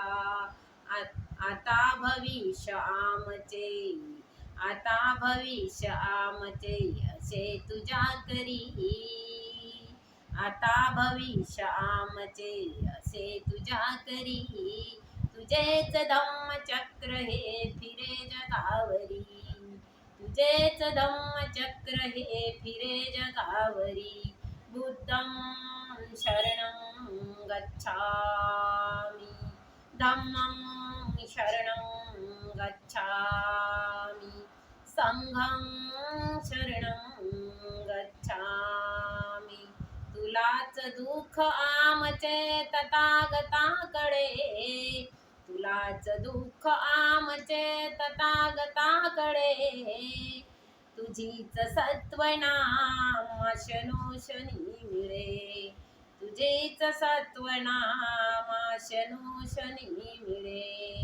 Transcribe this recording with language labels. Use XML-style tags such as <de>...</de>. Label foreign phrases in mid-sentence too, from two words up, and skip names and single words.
<mr>आता भविष्य आमचे, आता भविष्य आमचे असे तुझ्या करी, आता भविष्य आमचे असे तुझ्या करी. तुझेच धम्मचक्र हे फिरे जगावरी, तुझेच धम्मचक्र हे फिरे जगावरी.</mr> <pi>बुद्धं शरणं गच्छामि, धम्मं शरणं गच्छामि, संघं शरणं गच्छामि.</pi> <mr>तुलाच दुःख आमचे तथागताकडे, तुलाच दुःख आमचे तथागताकडे. तुझीच सत्वनाम शनोशनी मिळे, तुझीच सत्वनाम शनोशनी मिळे.</mr>